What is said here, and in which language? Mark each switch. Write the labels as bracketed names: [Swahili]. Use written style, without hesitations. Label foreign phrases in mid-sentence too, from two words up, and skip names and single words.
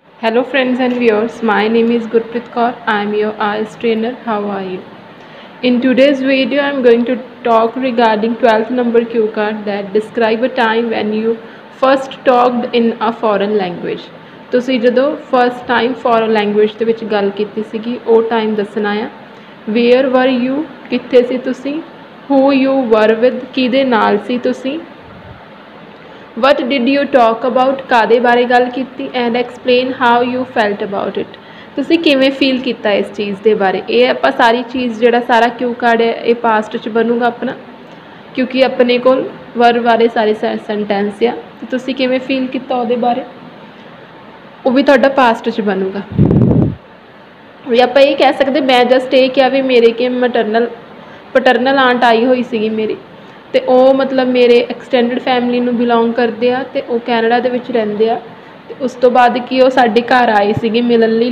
[English] Hello friends and viewers, my name is Gurpreet Kaur. I am your IELTS trainer. How are you? In today's video, I am going to talk regarding 12th number cue card that describe a time when you first talked in a foreign language. [Punjabi] ਤੁਸੀਂ ਜਦੋਂ [English] first time foreign language [Punjabi] ਦੇ ਵਿੱਚ ਗੱਲ ਕੀਤੀ ਸੀਗੀ ਉਹ time ਦੱਸਣਾ ਆ. [English] Where were you? [Punjabi] ਕਿੱਥੇ ਸੀ ਤੁਸੀਂ? [English] Who you were with? [Punjabi] ਕਿਹਦੇ ਨਾਲ ਸੀ ਤੁਸੀਂ? [English] What did you talk about? [Punjabi] ਕਾਦੇ ਬਾਰੇ ਗੱਲ ਕੀਤੀ [English] and explain how you felt about it. [Punjabi] ਤੁਸੀਂ ਕਿਵੇਂ ਫੀਲ ਕੀਤਾ ਇਸ ਚੀਜ਼ ਦੇ ਬਾਰੇ. ਇਹ ਆਪਾਂ ਸਾਰੀ ਚੀਜ਼ ਜਿਹੜਾ ਸਾਰਾ [English] cue card [Punjabi] ਹੈ ਇਹ ਪਾਸਟ 'ਚ ਬਣੂਗਾ ਆਪਣਾ ਕਿਉਂਕਿ ਆਪਣੇ ਕੋਲ ਵਰ ਬਾਰੇ ਸਾਰੇ ਸੈਂਟੈਂਸ ਆ ਤੇ ਤੁਸੀਂ ਕਿਵੇਂ ਫੀਲ ਕੀਤਾ ਉਹਦੇ ਬਾਰੇ ਉਹ ਵੀ ਤੁਹਾਡਾ ਪਾਸਟ 'ਚ ਬਣੂਗਾ. ਵੀ ਆਪਾਂ ਇਹ ਕਹਿ ਸਕਦੇ ਮੈਂ ਜਸਟ ਇਹ ਕਿਹਾ ਵੀ ਮੇਰੇ ਕਿ [English] paternal aunt [Punjabi] ਆਈ ਹੋਈ ਸੀਗੀ ਮੇਰੀ ਤੇ ਉਹ ਮਤਲਬ ਮੇਰੇ [English] extended family [Punjabi] ਨੂੰ ਬਿਲੋਂਗ ਕਰਦੇ ਆ ਤੇ ਉਹ ਕੈਨੇਡਾ ਦੇ ਵਿੱਚ ਰਹਿੰਦੇ ਆ ਤੇ ਉਸ ਤੋਂ ਬਾਅਦ ਕਿ ਉਹ ਸਾਡੇ ਘਰ ਆਏ ਸੀਗੇ ਮਿਲਣ ਲਈ